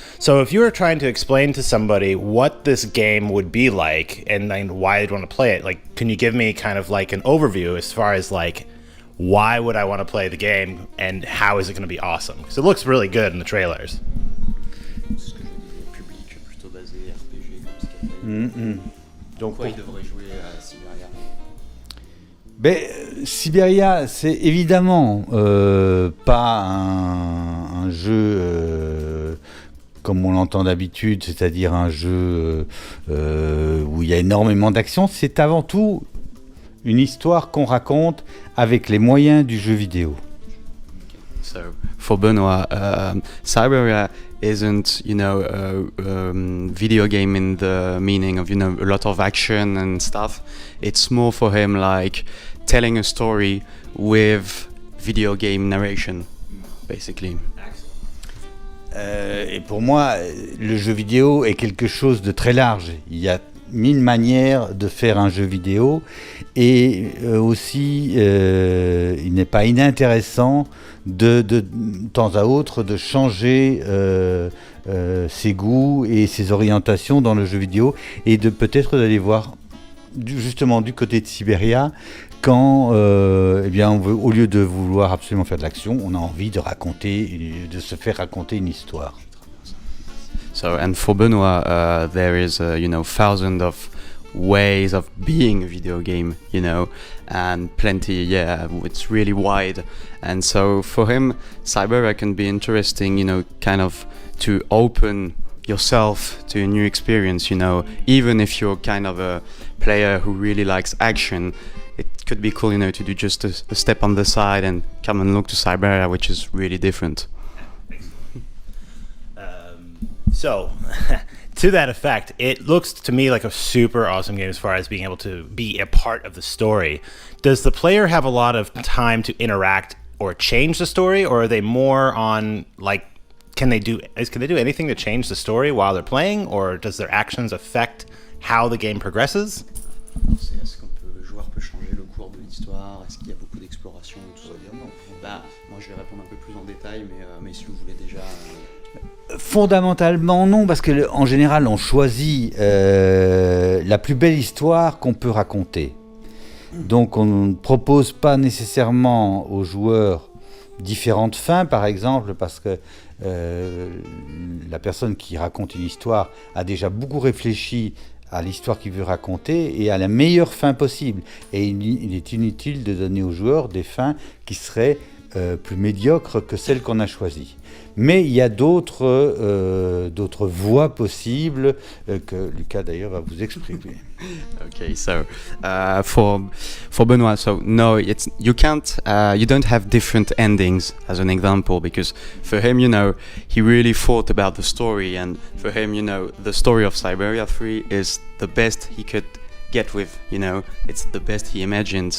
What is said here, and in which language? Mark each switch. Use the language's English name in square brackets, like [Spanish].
[English] So if you were trying to explain to somebody what this game would be like and then why they'd want to play it, like, can you give me kind of like an overview as far as like, why would I want to play the game and how is it going to be awesome? Because it looks really good in the trailers. [French] Donc, pourquoi il devrait jouer à Syberia? Syberia, c'est évidemment pas un jeu comme on l'entend d'habitude, c'est-à-dire un jeu où il y a énormément d'action. C'est avant tout une histoire qu'on raconte avec les moyens du jeu vidéo. [English] So, for Benoit, Syberia isn't, a video game in the meaning of, a lot of action and stuff. It's more for him like telling a story with video game narration, basically. [French] Et pour moi, le jeu vidéo est quelque chose de très large. Il y a 1000 manières de faire un jeu vidéo et aussi il n'est pas inintéressant de temps à autre de changer ses goûts et ses orientations dans le jeu vidéo et de peut-être d'aller voir justement du côté de Syberia quand on veut, au lieu de vouloir absolument faire de l'action, on a envie de de se faire raconter une histoire. [English] So, and for Benoit, there is, thousands of ways of being a video game, and plenty, it's really wide. And so for him, Syberia can be interesting, kind of to open yourself to a new experience, even if you're kind of a player who really likes action. It could be cool, to do just a step on the side and come and look to Syberia, which is really different. So, to that effect, it looks to me like a super awesome game as far as being able to be a part of the story. Does the player have a lot of time to interact or change the story, or are they more on like, can they do anything to change the story while they're playing, or does their actions affect how the game progresses? [French] Est-ce que le joueur peut changer le cours de l'histoire? Est-ce qu'il y a beaucoup d'exploration et tout ça? Bah, moi je vais répondre un peu plus en détail, mais si vous voulez déjà... Fondamentalement non, parce que en général on choisit la plus belle histoire qu'on peut raconter. Donc on ne propose pas nécessairement aux joueurs différentes fins, par exemple, parce que la personne qui raconte une histoire a déjà beaucoup réfléchi à l'histoire qu'il veut raconter et à la meilleure fin possible. Et il est inutile de donner aux joueurs des fins qui seraient plus médiocres que celles qu'on a choisies. Mais il y a d'autres voies possibles que Lucas d'ailleurs va vous exprimer. [English] Okay, so for Benoit, so no, you don't have different endings as an example, because for him, he really thought about the story, and for him, the story of Syberia 3 is the best he could get with, it's the best he imagined.